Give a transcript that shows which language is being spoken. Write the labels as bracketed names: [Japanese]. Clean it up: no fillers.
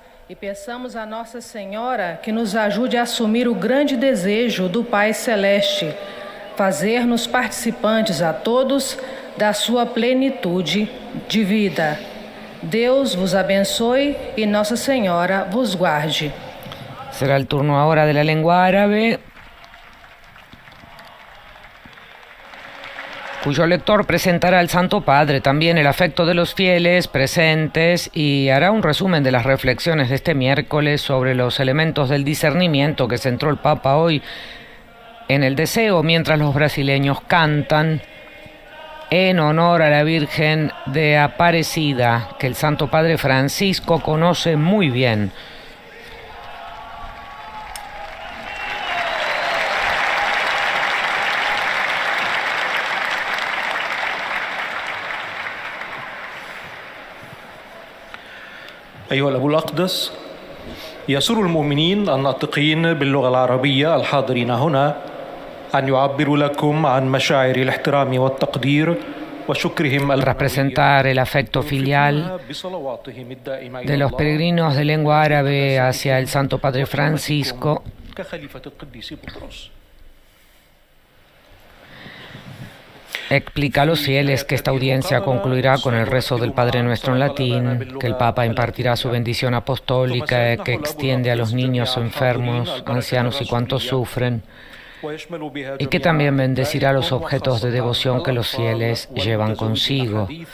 [Portuguese] E peçamos a Nossa Senhora que nos ajude a assumir o grande desejo do Pai Celeste, fazer-nos participantes a todos da sua plenitude de vida. Deus vos abençoe e Nossa Senhora vos guarde. [Spanish] Será el turno ahora de la lengua árabe, cuyo lector presentará al Santo Padre también el afecto de los fieles presentes y hará un resumen de las reflexiones de este miércoles sobre los elementos del discernimiento que centró el Papa hoy en el deseo, mientras los brasileños cantan en honor a la Virgen de Aparecida, que el Santo Padre Francisco conoce muy bien. [Arabic] أيها الأب الأقدس، يسر المؤمنين الناطقين باللغة العربية الحاضرين هنا أن يعبروا لكم عن مشاعر الاحترام والتقدير وشكرهم [Spanish] Tras presentar el afecto filial de los peregrinos de lengua árabe hacia el Santo Padre Francisco, [Arabic] كخليفة القديس بطرس. [Spanish] explica a los fieles que esta audiencia concluirá con el rezo del Padre Nuestro en latín, que el Papa impartirá su bendición apostólica que extiende a los niños enfermos, ancianos y cuantos sufren, y que también bendecirá los objetos de devoción que los fieles llevan consigo.